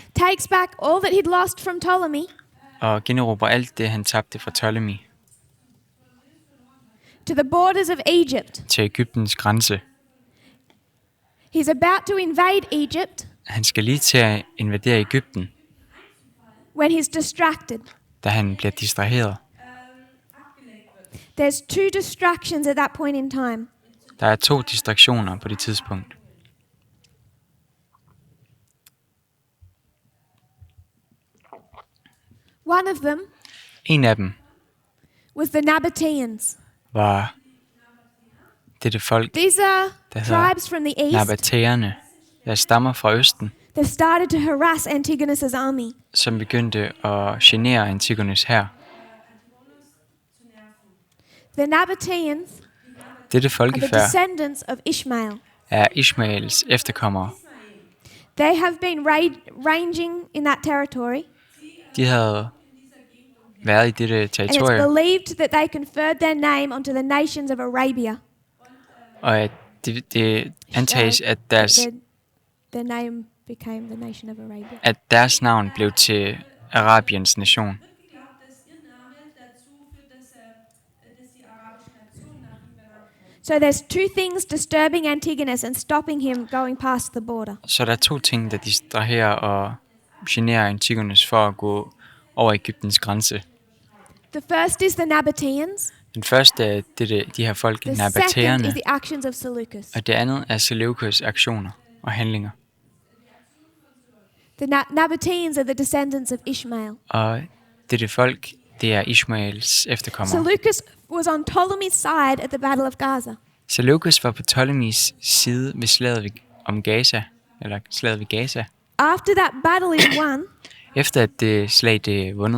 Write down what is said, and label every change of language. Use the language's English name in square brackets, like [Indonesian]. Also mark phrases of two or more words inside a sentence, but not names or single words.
[English] takes back all that he'd lost from Ptolemy, [Danish] og generobrer alt det, han tabte fra Ptolemy [English] to the borders of Egypt. [Danish] til Egyptens grænse. [English] He's about to invade Egypt [Danish] Han skal lige til at invadere Egypten, [English] when he's distracted. [Danish] da han bliver distraheret. [English] There's two distractions at that point in time. [Danish] Der er 2 distraktioner på det tidspunkt. [English] One of them [Danish] En af dem [English] was the Nabateans. [Danish] var dette folk, [English] These are [Danish] der hedder [English] tribes from the east [Danish] Nabateerne, der stammer fra østen, [English] that started to harass Antigonus' army. [Danish] som begyndte at genere Antigonus hær. [English] The Nabateans [Danish] Dette [English] are the [Danish] folkefærd [English] descendants of Ishmael. [Danish] er Ishmaels efterkommere. [English] They have been ranging in that territory, [Danish] De havde været i dette [English] and it's [Danish] territorium, [English] believed that they conferred their name onto the nations of Arabia. [Danish] og at det antages, at [English] Their name became the nation of Arabia. [Danish] deres navn blev til Arabiens nation. [English] So there's two things disturbing Antigonus and stopping him going past the border. [Danish] Så der er 2 ting, der distraherer og generer Antigonus for at gå over Egyptens grænse. [English] The first is the Nabateans. [Danish] Den første er de her folk, [English] The second [Danish] nabateerne, [English] is the actions of Seleucus. [Danish] og det andet er Seleukus' aktioner og handlinger. [English] The Nabateans are the descendants of Ishmael. [Danish] Og dette folk, det er Ishmaels efterkommere. [English] Seleucus was on Ptolemy's side at the Battle of Gaza. [Danish] Seleukus var på Ptolemys side ved slaget om Gaza, eller slaget ved Gaza. [English] After that battle is won, [Danish] Efter at det slag det er vundet,